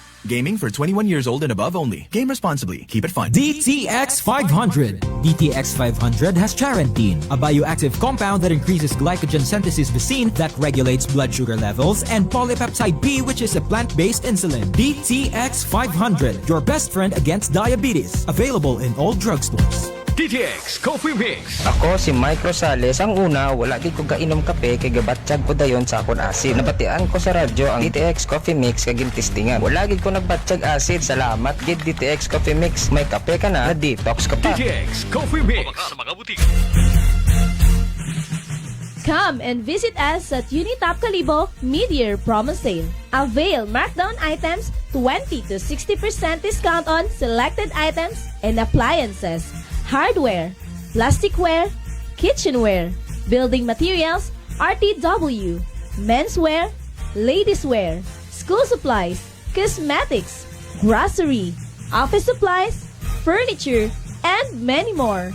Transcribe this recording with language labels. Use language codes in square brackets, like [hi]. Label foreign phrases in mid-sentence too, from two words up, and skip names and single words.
[en] Gaming for 21 years old and above only. Game responsibly. Keep it fun. DTX 500. DTX 500 has charantine, a bioactive compound that increases glycogen synthesis vacine that regulates blood sugar levels, and polypeptide B, which is a plant-based insulin. DTX 500, your best friend against diabetes. Available in all drugstores. DTX Coffee Mix. [hil] Ako si Mike Rosales. Ang una, wala di ko kainom kape kay gabatsyag ko dayon sa akon acid. Nabatian ko sa radyo ang DTX Coffee Mix kag gintistingan. Wala gid ko nagbatsyag acid. Salamat gid DTX Coffee Mix. May kape ka na detox ka pa. DTX Coffee Mix. Mga butika. [en] Come and visit us at Unitop Kalibo Mid-Year Promo Sale. Avail markdown items 20 to 60% discount on selected items and appliances, hardware, plasticware, kitchenware, building materials, RTW, menswear, ladieswear, school supplies, cosmetics, grocery, office supplies, furniture, and many more.